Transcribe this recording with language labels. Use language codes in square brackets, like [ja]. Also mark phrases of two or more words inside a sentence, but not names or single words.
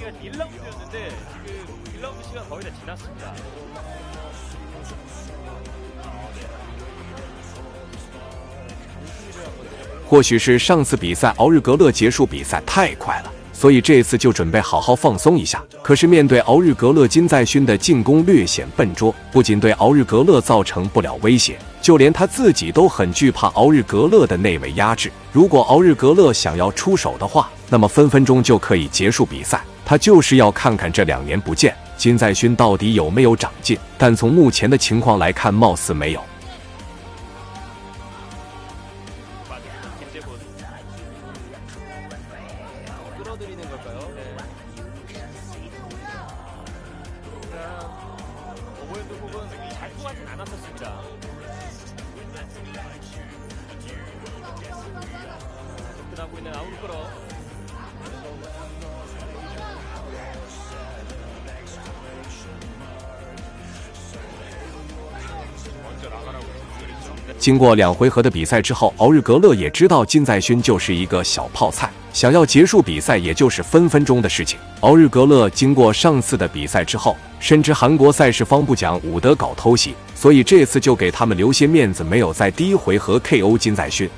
[ko] 1라운드였는데 지금 1라운드 시간 거의 다 지났습니다. [zh] 或许是上次比赛敖日格勒结束比赛太快了，所以这次就准备好好放松一下。可是面对敖日格勒金在勋的进攻略显笨拙，不仅对敖日格勒造成不了威胁，就连他自己都很惧怕敖日格勒的内围压制。如果敖日格勒想要出手的话，那么分分钟就可以结束比赛。他就是要看看这2年不见金在勋到底有没有长进，但从目前的情况来看，貌似没有。 [ko] 끌어들이는 걸까요? 네. 오버핸드 훅은 잘 통하진 않았었습니다. 접근하고 있는 아웃 끌어. 먼저 나가라고 지시했죠. [zh] 经过2回合的比赛之后，敖日格勒也知道金在勋就是一个小泡菜，想要结束比赛也就是分分钟的事情。敖日格勒经过上次的比赛之后，深知韩国赛事方不讲武德搞偷袭，所以这次就给他们留些面子，没有在第1回合 KO 金在勋。